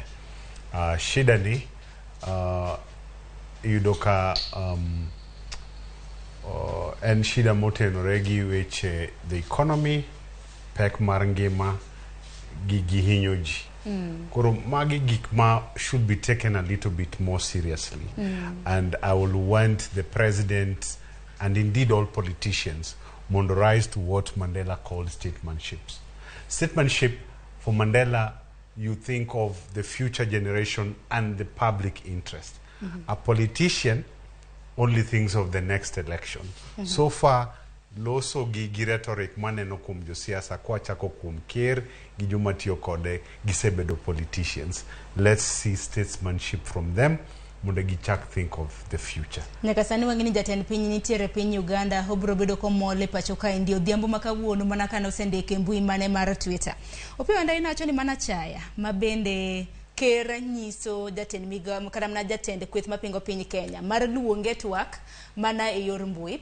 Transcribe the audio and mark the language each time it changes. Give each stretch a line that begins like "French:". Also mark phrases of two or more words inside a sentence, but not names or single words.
Luo (Kenya and Tanzania): Shida ni yudo ka en shida motenore gi weche
English: the economy,
Luo (Kenya and Tanzania): pek mar ngima gi hinyo ji. Koro magi gik ma
English: should be taken a little bit more seriously. And I will want the president and indeed all politicians mondo rise to what Mandela called statesmanships. Statesmanship for Mandela, you think of the future generation and the public interest. A politician only thinks of the next election. So far,
Luo (Kenya and Tanzania): loso gi rhetoric maneno kum jo siasa kwa chako kum ker gi joma tiyo kode gisebedo politicians.
English: Let's see statesmanship from them.
Luo (Kenya and Tanzania): Mondo gichak
English: think of the future.
Luo (Kenya and Tanzania): Nyaka sani wang'eni jatend piny nitiere piny Uganda obro bedo komole pacho kae ndio odhiambo makawuono mana kana osendike mbui mane mar Twitter. Opiyo ndai nacho ni mana chaya mabende ker nyiso jatend migawo kata mana jatend kweth mapingo piny Kenya mar luonge TWAK mana e yor mbui.